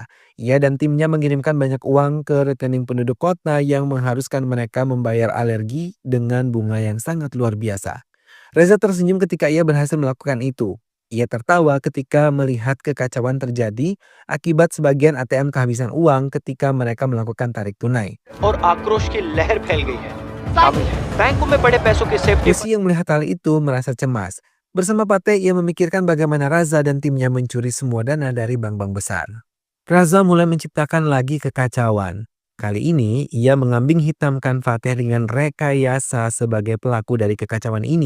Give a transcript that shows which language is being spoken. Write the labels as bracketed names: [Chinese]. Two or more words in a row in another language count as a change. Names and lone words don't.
[Indonesian] Ia dan timnya mengirimkan banyak uang ke rekening penduduk kota yang mengharuskan mereka membayar alergi dengan bunga yang sangat luar biasa. Reza tersenyum ketika ia berhasil melakukan itu. Ia tertawa ketika melihat kekacauan terjadi akibat sebagian ATM kehabisan uang ketika mereka melakukan tarik tunai. [Hindi] और आक्रोश की लहर फैल गई है। शामिल है बैंकों में बड़े पैसों की सेफ्टी [Indonesian] Kushi yang melihat hal itu merasa cemas. Bersama Fateh, ia memikirkan bagaimana Raza dan timnya mencuri semua dana dari bank-bank besar. Raza mulai menciptakan lagi kekacauan. Kali ini, ia mengambing hitamkan Fateh dengan rekayasa sebagai pelaku dari kekacauan ini.